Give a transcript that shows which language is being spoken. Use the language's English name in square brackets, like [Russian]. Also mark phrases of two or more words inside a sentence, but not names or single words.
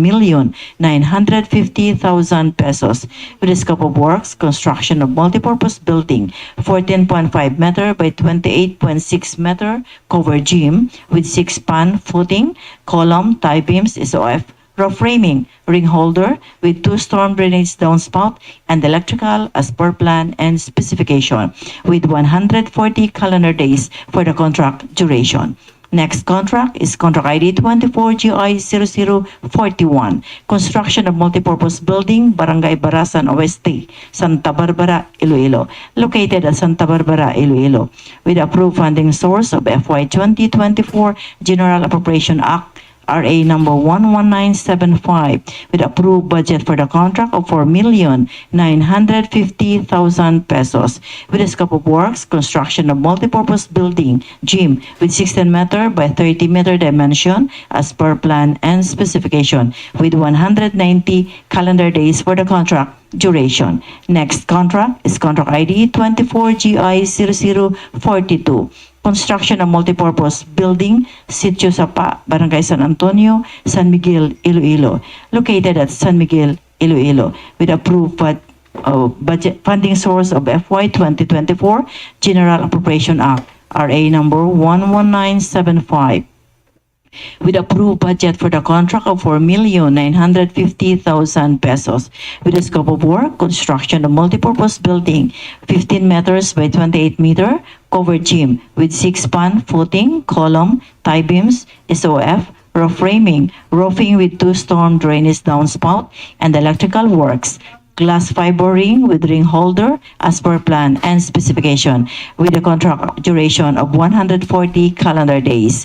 [English] 4,950,000 pesos, with the scope of works, construction of multipurpose building, 14.5 meter by 28.6 meter covered gym with 6-span footing, column, tie beams, SOF, roof framing, ring holder with 2 storm drainage downspout, and electrical as per plan and specification, with 140 calendar days for the contract duration. Next contract is contract ID 24GI0041, construction of multipurpose building, Barangay Barasan, Oeste, Santa Barbara, Iloilo, located at Santa Barbara, Iloilo, with approved funding source of FY 2024 General Appropriation Act RA number 11975, with approved budget for the contract of 4,950,000 pesos, with the scope of works, construction of multipurpose building, gym with 16 meter by 30 meter dimension as per plan and specification, with 190 calendar days for the contract duration. Next contract is contract ID 24GI0042, construction of multipurpose building, Sitio, Sapa, Barangay San Antonio, San Miguel, Iloilo, located at San Miguel, Iloilo, with approved budget funding source of FY 2024 General Appropriation Act RA number 11975, with approved budget for the contract of 4,950,000 pesos, with the scope of work, construction of multipurpose building, 15 meters by 28 meter covered gym with 6-span footing, column, tie beams, SOF, roof framing, roofing with 2 storm drainage downspout, and electrical works, glass fiber ring with ring holder as per plan and specification, with a contract duration of 140 calendar days.